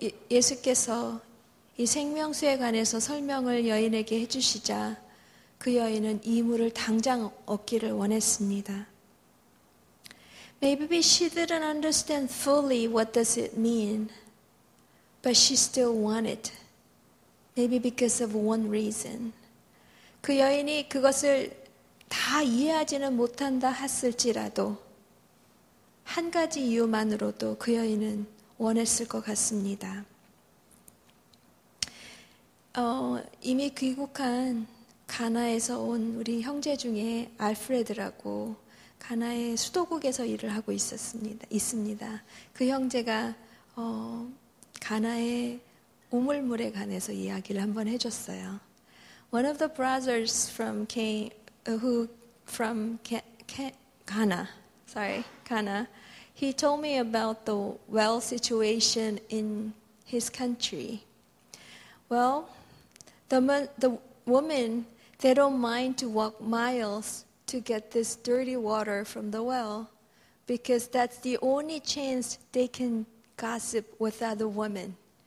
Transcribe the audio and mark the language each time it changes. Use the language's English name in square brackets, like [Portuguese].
[Korean] 예수께서 이 생명수에 관해서 설명을 여인에게 해주시자 그 여인은 이 물을 당장 얻기를 원했습니다. [English] Maybe she didn't understand fully what does it mean, but she still wanted. Maybe because of one reason. [Korean] 그 여인이 그것을 다 이해하지는 못한다 했을지라도 한 가지 이유만으로도 그 여인은 원했을 것 같습니다. 이미 귀국한 가나에서 온 우리 형제 중에 알프레드라고 가나의 수도국에서 일을 하고 있습니다. 그 형제가 가나의 우물물에 관해서 이야기를 한번 해줬어요. [English] One of the brothers from Ghana, he told me about the well situation in his country. Well, the women, they don't mind to walk miles to get this dirty water from the well because that's the only chance they can gossip with other women.